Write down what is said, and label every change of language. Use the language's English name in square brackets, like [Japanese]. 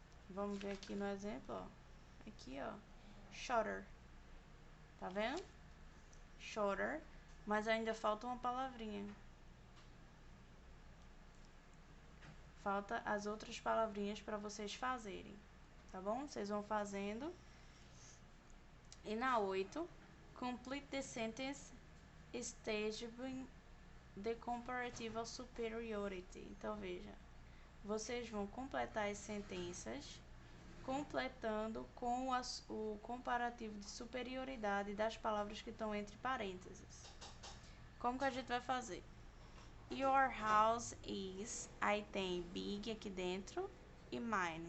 [Portuguese] Vamos ver aqui no exemplo, ó. Aqui, ó, shorter. Tá vendo? Shorter, mas ainda falta uma palavrinha. Falta as outras palavrinhas para vocês fazerem, tá bom? Vocês vão fazendo. E na 8, [English] complete the sentence establishing the comparative superiority. [Portuguese] Então, veja, vocês vão completar as sentenças completando com o comparativo de superioridade das palavras que estão entre parênteses. Como que a gente vai fazer? [English] Your house is, [Portuguese] aí tem big aqui dentro e mine.